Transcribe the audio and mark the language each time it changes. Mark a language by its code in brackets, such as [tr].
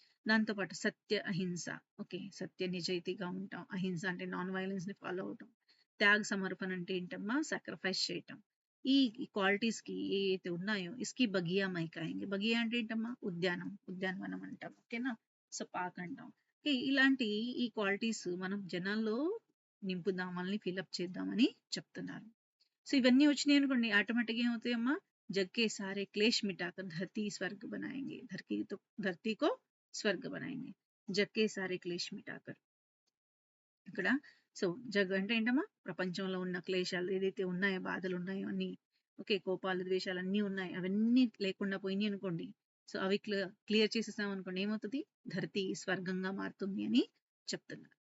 [te] దాంతోపాటు సత్య అహింస, ఓకే, సత్య నిజాయితీగా ఉంటాం, అహింస అంటే నాన్ వైలెన్స్ ని ఫాలో అవటం, త్యాగ సమర్పణ అంటే ఏంటమ్మా సాక్రిఫైస్ చేయటం. ఈ క్వాలిటీస్ కి ఏవైతే ఉన్నాయో [hi] ఇస్కి బగియా మైకాయింగ్, [te] బగియా అంటే ఏంటమ్మా ఉద్యానవనం అంటాం, ఓకేనా. సో పార్క్ అంటాం. ఓకే, ఇలాంటి ఈ క్వాలిటీస్ మనం జనాల్లో నింపుదాం, మనల్ని ఫిల్అప్ చేద్దామని చెప్తున్నారు. సో ఇవన్నీ వచ్చినాయి అనుకోండి, ఆటోమేటిక్ ఏమవుతాయమ్మా, [hi] जग के सारे क्लेश मिटाकर धरती स्वर्ग बनाएंगे, धरती को స్వర్గ बनाएंगे, जग के सारे क्लेश मिटाकर. [te] ఇక్కడ సో జగ్ అంటే ఏంటమ్మా, ప్రపంచంలో ఉన్న క్లేశాలు ఏదైతే ఉన్నాయో, బాధలు ఉన్నాయో అన్ని, ఓకే, కోపాలు ద్వేషాలు అన్నీ ఉన్నాయి, అవన్నీ లేకుండా పోయినాయి అనుకోండి. సో అవి క్లియర్ చేసేసాం అనుకోండి, ఏమవుతుంది, ధరతి స్వర్గంగా మారుతుంది అని చెప్తున్నారు.